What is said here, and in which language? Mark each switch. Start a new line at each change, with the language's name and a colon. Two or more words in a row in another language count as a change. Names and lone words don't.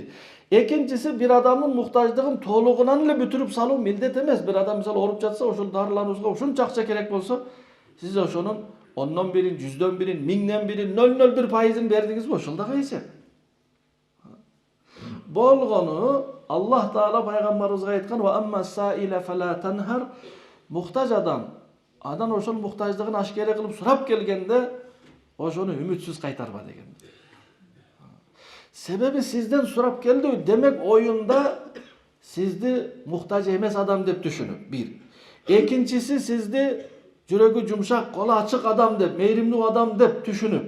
Kyrgyz: Экинчиси, bir адамдын муктаждыгын толугунан эле бүтүрүп салуу милдет эмес. Bir адам мисалы ооруп жатса, ошол дарылануусуга ушунча акча керек болсо, сиз ошонун 10дон бирин, 100дөн бирин, 1000ден бирин, 0,01%ын бердиңизби? Ошол дагы эсеп. Болгону Аллах Таала пайгамбарыбызга айткан:
Arabic: "وأما السائل فلا تنهر."
Kyrgyz: Муктаж адам, анан ошол муктаждыгын ашкере кылып сурап келгенде, ошону үмүтсүз кайтарба деген. Себеби сизден сурап келди, демек оюнда сизди муктаж эмес адам деп түшүнүп. Bir. Экинчиси, сизди жүрөгү жумшак, колу ачык адам деп, мейримдүү адам деп түшүнүп.